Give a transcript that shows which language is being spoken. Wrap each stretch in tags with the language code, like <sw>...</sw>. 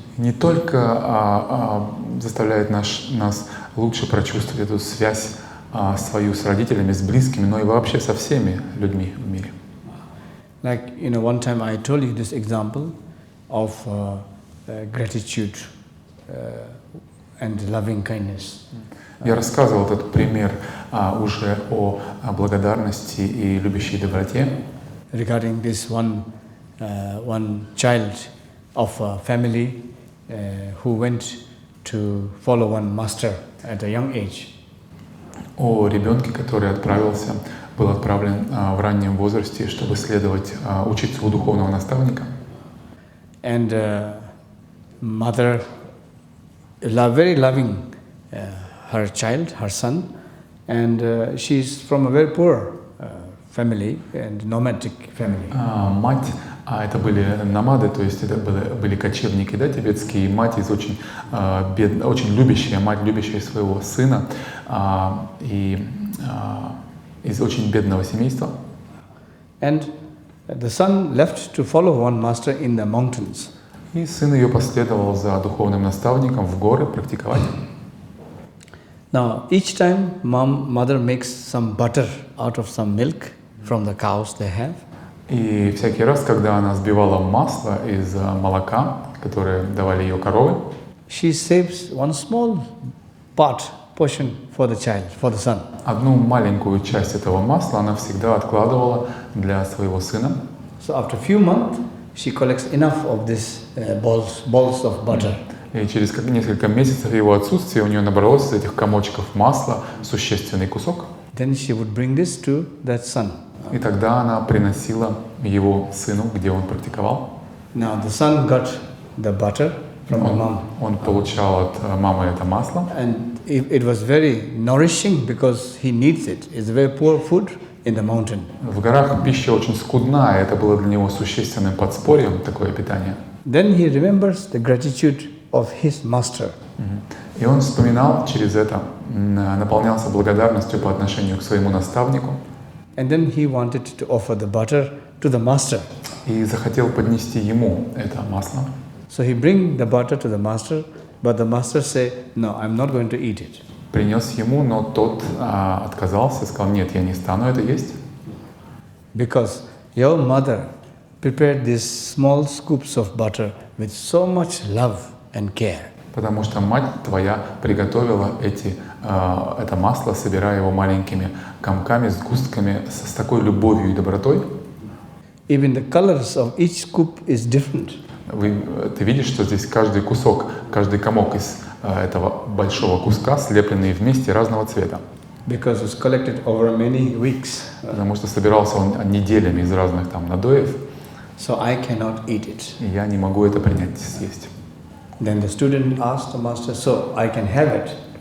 <ru>Не только заставляет нас лучше прочувствовать эту связь свою с родителями, с близкими, но и вообще со всеми людьми в мире.</ru> <en>Like, one time I told you this example of gratitude and loving kindness.</en> <ru>Я рассказывал этот пример уже о благодарности и любящей доброте.</ru> <en>Regarding this one child of a family who went to follow one master at a young age.</en> <ru>О ребенке, который был отправлен в раннем возрасте, чтобы учиться у духовного наставника.</ru> <en>And mother very loving her child, her son, and she's from a very poor family and nomadic family.</en> <ru>Мать, это были номады, то есть это были кочевники, да, тибетские, и мать очень любящая, мать, любящая своего сына, и из очень бедного семейства.</ru> <en>And the son left to follow one master in the mountains.</en> <ru>И сын ее последовал за духовным наставником в горы практиковать.</ru> <en>Now, each time mother makes some butter out of some milk from the cows they have.</en> <ru>И всякий раз, когда она взбивала масло из молока, которое давали ее коровы,</ru> <en>she saves one small portion for the child, for the son.</en> <ru>Одну маленькую часть этого масла она всегда откладывала для своего сына.</ru> <en>So after a few months, she collects enough of this balls of butter.</en> <ru>И через несколько месяцев его отсутствия у нее набралось из этих комочков масла существенный кусок.</ru> <en>Then she would bring this to that son.</en> <ru>И тогда она приносила его сыну, где он практиковал.</ru> <en>Now the son got the butter from the mom.</en> <ru>Он получал от мамы это масло.</ru> <en>And it was very nourishing because he needs it. It's very poor food in the mountain.</en> <ru>В горах пища очень скудна, и это было для него существенным подспорьем, такое питание.</ru> <en>Then he remembers the gratitude of his master.</en> <ru>И он вспоминал через это, наполнялся благодарностью по отношению к своему наставнику.</ru> <en>And then he wanted to offer the butter to the master.</en> <ru>И захотел поднести ему это масло.</ru> <en>So he bring the butter to the master, but the master say, "No, I'm not going to eat it."</en> <ru>Принес ему, но тот отказался, сказал: нет, я не стану это есть.</ru> <en>Because your mother prepared these small scoops of butter with so much love and care.</en> <ru>Потому что мать твоя приготовила это масло, собирая его маленькими комками, сгустками, с такой любовью и добротой.</ru> <en>Even the colors of each scoop is different.</en> <ru>Ты видишь, что здесь каждый кусок, каждый комок из этого большого куска слепленный вместе разного цвета.</ru> <en>Because it's collected over many weeks.</en> <ru>Потому что собирался он неделями из разных там надоев.</ru> <en>So I cannot eat it.</en> <ru>И я не могу это принять, съесть.</ru> <en>Then the student asked the master, "So I can have it?"</en>